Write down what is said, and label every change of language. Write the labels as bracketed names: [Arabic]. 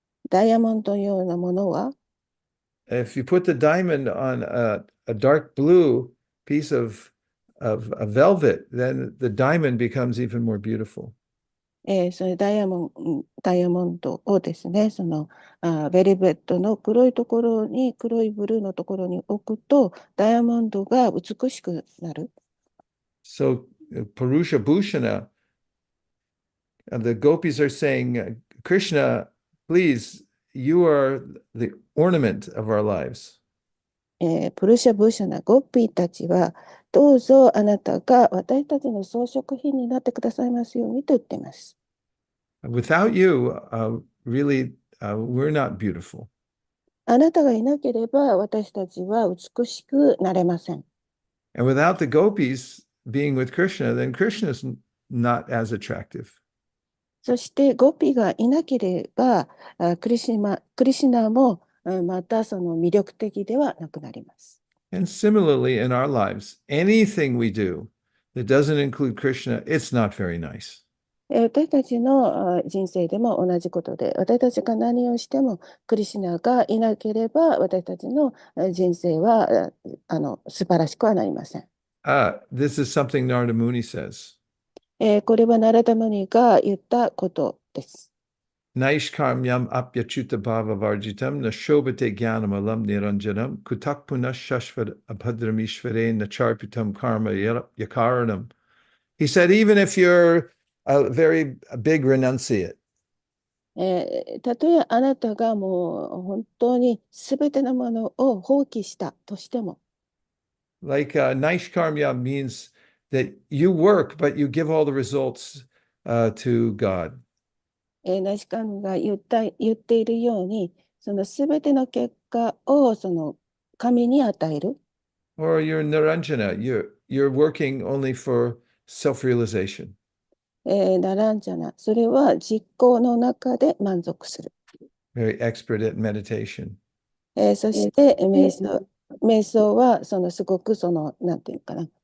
[Japanese] ダイヤモンドのようなものは、 [English] if you put the diamond on a dark blue piece of a velvet, then the diamond becomes even more beautiful. [Japanese] そのダイヤモンドをですね、ベルベットの黒いところに、黒いブルーのところに置くと、ダイヤモンドが美しくなる。 [English] So Purusha Bhushana, the gopis are saying, Krishna, please, you are the ornament of our lives. [Japanese] プルシャ・ブーシャナ・ゴッピーたちは、どうぞあなたが私たちの装飾品になってくださいますようにと言っています。 [English] Without you, really, we're not beautiful. [Japanese] あなたがいなければ私たちは美しくなれません。 [English] And without the gopis being with Krishna, then Krishna's not as attractive. [Japanese] そしてゴピがいなければクリシナもまたその魅力的ではなくなります。 [English] And similarly, in our lives, anything we do that doesn't include Krishna, it's not very nice. [Japanese] 私たちの人生でも同じことで、私たちが何をしてもクリシナがいなければ私たちの人生は素晴らしくはなりません。 [English] This is something Narada Muni says. [Japanese] これはナラダムニが言ったことです。 [Sanskrit] Naishkarmyam apyachuta bhava varjitam na shobhate jnanam alam niranjanam kutakpuna shashvad abhadramishvare na charpitam karma yakaranam. [English] He said, even if you're a very big renunciate, [Japanese] たとえあなたがもう本当に全てのものを放棄したとしても、 [English] like Naishkarmya means that you work, but you give all the results to God. [Japanese] ナシカンが言っているように、その全ての結果をその神に与える。 [English] Or you're Naranjana, you're working only for self-realization. [Japanese] ナランジャナ、それは実行の中で満足する。 [English] Very expert at meditation. [Japanese] そして瞑想はすごくなんていうかな、